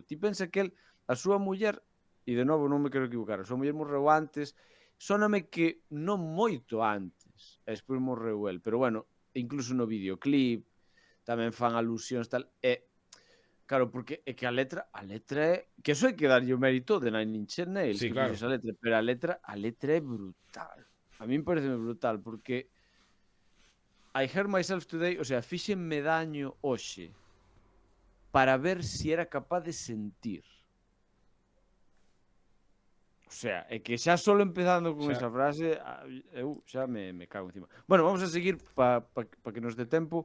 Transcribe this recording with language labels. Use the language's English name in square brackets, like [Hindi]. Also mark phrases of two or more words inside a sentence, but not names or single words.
[Galician] Ti pensa que a súa muller, e de novo non me quero equivocar, a súa muller morreu antes, sóname que non moito antes, e despois morreu el, pero bueno, incluso no videoclip tamén fan alusións tal, e Claro, porque é que a letra é que eso hai que darlle o mérito de Nine Inch Nails, Sí, que claro. fixo esa letra, pero a letra é brutal. A min parece brutal porque [English] I hurt myself today, [Spanish] o sea, [Galician] fíxenme daño hoxe para ver si era capaz de sentir. [Spanish] O sea, [Galician] é que xa solo empezando con Xa. esa frase, eu xa me cago encima. Bueno, vamos a seguir pa que nos dé tempo.